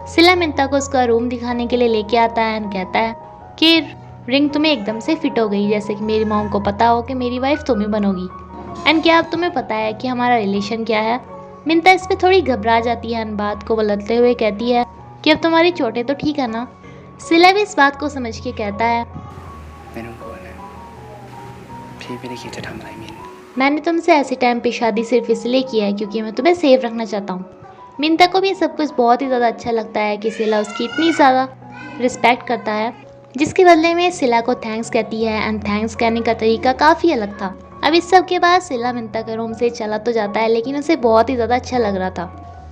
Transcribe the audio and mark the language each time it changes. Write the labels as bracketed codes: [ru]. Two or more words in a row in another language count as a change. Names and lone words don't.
[hi] सिला मिंता को उसका रूम दिखाने के लिए लेके आता है एंड कहता है कि रिंग तुम्हें एकदम से फिट हो गई, जैसे कि मेरी मॉम को पता हो कि मेरी वाइफ तुम ही बनोगी। एंड क्या अब तुम्हें पता है कि हमारा रिलेशन क्या है? मिंता इस पे थोड़ी घबरा जाती है एंड बात को बदलते हुए कहती है कि अब तुम्हारी चोटें तो ठीक है ना? सिला भी इस बात को समझ के कहता है, [th] ไม่ต้องกลัวนะพี่ไม่ได้คิดจะทำอะไรมิน [hi] मैंने तुमसे ऐसे टाइम पे शादी सिर्फ इसलिए की है क्योंकि मैं तुम्हें सेफ रखना चाहता हूँ। मिंता को भी सब कुछ बहुत ही ज़्यादा अच्छा लगता है कि सिला उसकी इतनी ज़्यादा रिस्पेक्ट करता है, जिसके बदले में सिला को थैंक्स कहती है। एंड थैंक्स कहने का तरीका काफ़ी अलग था। अब इस सब के बाद सिला मिंता के रूम से चला तो जाता है, लेकिन उसे बहुत ही ज़्यादा अच्छा लग रहा था।